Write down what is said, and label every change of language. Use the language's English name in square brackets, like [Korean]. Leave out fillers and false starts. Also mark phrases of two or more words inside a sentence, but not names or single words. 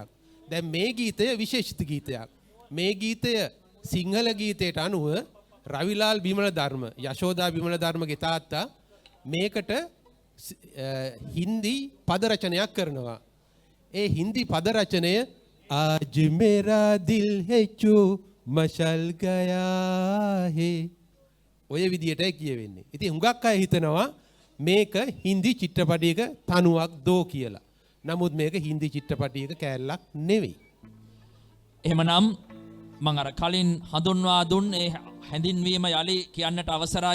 [Sinhala] දැන් මේ ගීතය විශේෂිත ගීතයක්. මේ ගීතය සිංහල ගීතයට අනුව රවිලාල් බිමල ධර්ම, යශෝදා බිමල ධර්මගේ තාත්තා මේකට හින්දි පද රචනයක් කරනවා. ඒ හින්දි පද රචනය [Hindi] आज मेरा दिल है जो मशल गया है [Sinhala] ඔය විදියටයි කියවෙන්නේ. ඉතින් හුඟක් අය හිතනවා මේක හින්දි චිත්‍රපටයක තනුවක් දෝ කියලා. නමුත් මේක හින්දි චිත්‍රපටයක කෑල්ලක් නෙවෙයි. එහෙමනම් මම අර කලින් හඳුන්වා දුන් ඒ හැඳින්වීම යලි කියන්නට අවසරයි.